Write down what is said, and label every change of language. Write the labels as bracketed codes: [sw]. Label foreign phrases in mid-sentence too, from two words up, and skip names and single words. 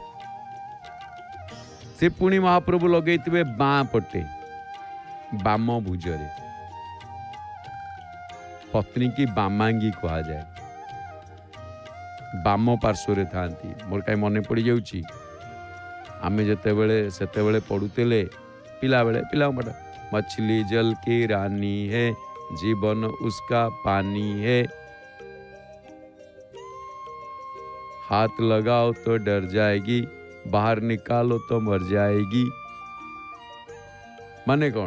[or] ସେ ପୁଣି ମହାପ୍ରଭୁ ଲଗେଇଥିବେ ବାଁ ପଟେ, ବାମ ଭୁଜରେ। ପତ୍ନୀ କି ବାମାଙ୍ଗୀ କୁହାଯାଏ। ବାମ ପାର୍ଶ୍ୱରେ ଥାନ୍ତି। ମୋର କାହିଁ ମନେ ପଡ଼ିଯାଉଛି, ଆମେ ସେତେବେଳେ ପଢ଼ୁଥିଲେ ପିଲାବେଳେ, ପିଲାଙ୍କ ପାଠ, [hi] मछली जल की रानी है, जीवन उसका पानी है, हाथ लगाओ तो डर जाएगी, बाहर निकालो तो मर जाएगी। माने कौन?